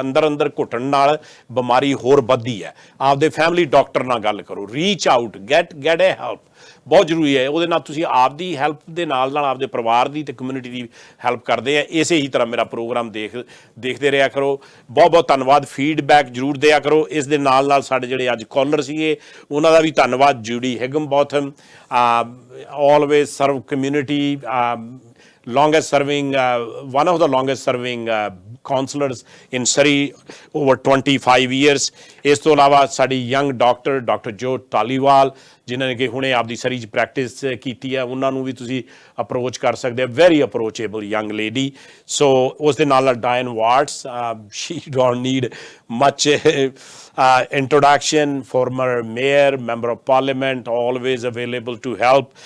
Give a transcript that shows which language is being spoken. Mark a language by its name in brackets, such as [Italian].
[Punjabi] ਅੰਦਰ ਅੰਦਰ ਘੁੱਟਣ ਨਾਲ ਬਿਮਾਰੀ ਹੋਰ ਵੱਧਦੀ ਹੈ। ਆਪਦੇ ਫੈਮਿਲੀ ਡਾਕਟਰ ਨਾਲ ਗੱਲ ਕਰੋ, [English] reach out, get a help [Punjabi] ਬਹੁਤ ਜ਼ਰੂਰੀ ਹੈ। ਉਹਦੇ ਨਾਲ ਤੁਸੀਂ ਆਪਦੀ ਹੈਲਪ ਦੇ ਨਾਲ ਨਾਲ ਆਪਦੇ ਪਰਿਵਾਰ ਦੀ ਤੇ ਕਮਿਊਨਿਟੀ ਦੀ ਹੈਲਪ ਕਰਦੇ ਆ। ਇਸੇ ਹੀ ਤਰ੍ਹਾਂ ਮੇਰਾ ਪ੍ਰੋਗਰਾਮ ਦੇਖਦੇ ਰਿਹਾ ਕਰੋ। ਬਹੁਤ ਬਹੁਤ ਧੰਨਵਾਦ। ਫੀਡਬੈਕ ਜ਼ਰੂਰ ਦਿਆ ਕਰੋ। ਇਸ ਦੇ ਨਾਲ ਨਾਲ ਸਾਡੇ ਜਿਹੜੇ ਅੱਜ ਕਾਲਰ ਸੀਗੇ ਉਹਨਾਂ ਦਾ ਵੀ ਧੰਨਵਾਦ। [English] Judy Higginbotham, always serve community, longest serving one of the longest serving counselors in Surrey over 25 years। [Punjabi] ਇਸ ਤੋਂ ਇਲਾਵਾ ਸਾਡੀ ਯੰਗ ਡਾਕਟਰ ਜੋ ਧਾਲੀਵਾਲ ਜਿਨ੍ਹਾਂ ਨੇ ਕਿ ਹੁਣੇ ਆਪਦੀ ਸਰੀ 'ਚ ਪ੍ਰੈਕਟਿਸ ਕੀਤੀ ਹੈ, ਉਹਨਾਂ ਨੂੰ ਵੀ ਤੁਸੀਂ ਅਪਰੋਚ ਕਰ ਸਕਦੇ ਹੋ। [English] Very approachable young lady. So [Punjabi] ਉਸ ਦੇ ਨਾਲ ਨਾਲ [English] Diane Watts, she don't need much introduction, former mayor, member of parliament, always available to help.